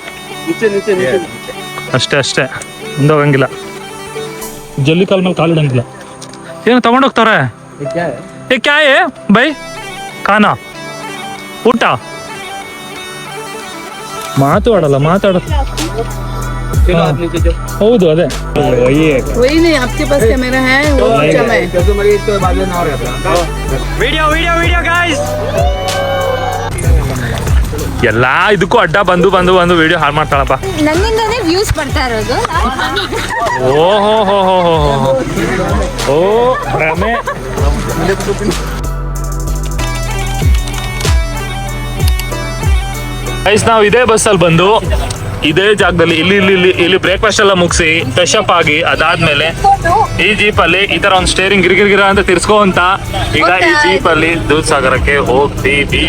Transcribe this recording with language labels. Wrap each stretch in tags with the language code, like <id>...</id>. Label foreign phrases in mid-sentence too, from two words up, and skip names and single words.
<kn>ಅಷ್ಟೇ ಮುಂದೆ ಹೋಗಂಗಿಲ್ಲ. ಜಲ್ಲಿ ಕಾಲ್ ಮೇಲೆ ಕಾಲಿಡಂಗಿಲ್ಲ. ಏನು ತಗೊಂಡೋಗ್ತಾರೆ?</kn> <hi>क्या है भाई?</hi> <kn>ಖಾನಾ ಊಟ ಮಾತಾಡಲ್ಲ. ಹೌದು ಅದೇ</kn> <hi>वही नहीं आपके पास कैमरा है वो</hi> <en>Video guys.</en> <kn>ಎಲ್ಲಾ ಇದಕ್ಕೂ ಅಡ್ಡ ಬಂದು ವಿಡಿಯೋ ಹಾಳು ಮಾಡ್ತಾಳಪ್ಪ. ನನ್ನಿಂದನೇ ವ್ಯೂಸ್ ಬರ್ತಾ ಇರೋದು. ಓ ರಮೆ ಗೈಸ್, ನಾವು ಇದೇ ಬಸ್ಸಲ್ಲಿ ಬಂದು ಇದೇ ಜಾಗದಲ್ಲಿ ಇಲ್ಲಿ ಬ್ರೇಕ್ಫಾಸ್ಟ್ ಎಲ್ಲ ಮುಗಿಸಿ</kn> <en>fresh up</en> <kn>ಆಗಿ ಅದಾದ್ಮೇಲೆ ಈ ಜೀಪಲ್ಲಿ ಈ ತರ ಒಂದು ಸ್ಟೇರಿಂಗ್ ಗಿರ್ಗಿರ ಅಂತ ತಿರ್ಸ್ಕೊಂತ ಈಗ ಈ ಜೀಪಲ್ಲಿ ದೂಧಸಾಗರಕ್ಕೆ ಹೋಗ್ತೀವಿ.</kn>